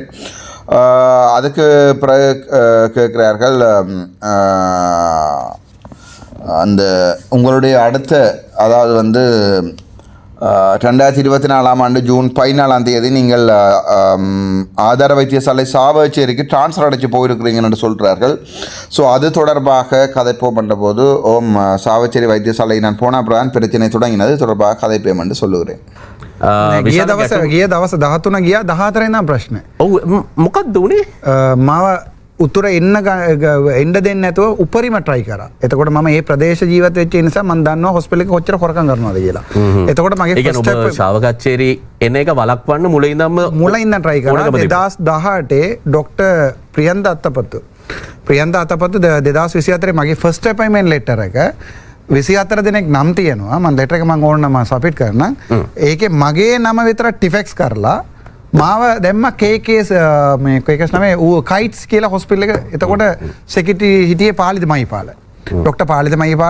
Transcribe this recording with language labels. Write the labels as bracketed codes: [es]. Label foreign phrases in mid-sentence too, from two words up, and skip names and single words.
[ta] அதுக்கு பிறகு கேட்குறார்கள், அந்த உங்களுடைய அடுத்த அதாவது வந்து 2024ஆம் ஆண்டு ஜூன் 14ஆம் தேதி நீங்கள் ஆதார வைத்தியசாலை சாவகச்சேரிக்கு ட்ரான்ஸ்ஃபர் அடைச்சு போயிருக்கிறீங்கன்னு சொல்கிறார்கள். ஸோ அது தொடர்பாக கதைப்போம் பண்ணும்போது சாவகச்சேரி வைத்தியசாலை நான் போன அப்புறம் தான் பிரச்சனை தொடங்கினது தொடர்பாக கதைப்பேன் என்று சொல்லுகிறேன். [si] ගිය දවස 13 ගියා 14 ඉඳන් ප්‍රශ්නේ. ඔව් මොකක්ද උනේ? මාව උතුර එන්න දෙන්නේ නැතුව උපරිම try කරා. එතකොට මම මේ ප්‍රදේශ ජීවත් වෙච්ච නිසා මම දන්නවා හොස්පිටල් එක කොච්චර හොරකම් කරනවද කියලා. එතකොට මගේ [en] first step [si] ශාවකච්චේරි එන එක වළක්වන්න මුලින්ම try කරා. 2018 ડોક્ટર ප්‍රියන්ත අත්තපත්තු 2024 මගේ [en] first appointment letter [si] එක 24 දෙනෙක් නම් තියෙනවා. මම ලෙටර් එක මම ඕන නම සබ්මිට් කරනවා. ඒකේ මගේ නම විතර ටිෆෙක්ස් කරලා මාව දැම්ම KKS මේ KKS නමේ කයිට්ස් කියලා හොස්පිටල් එක. එතකොට සෙක්‍රටරි හිටියේ පාලිත මහිපාල. ડોක්ටර් පාලිත මහිපාල.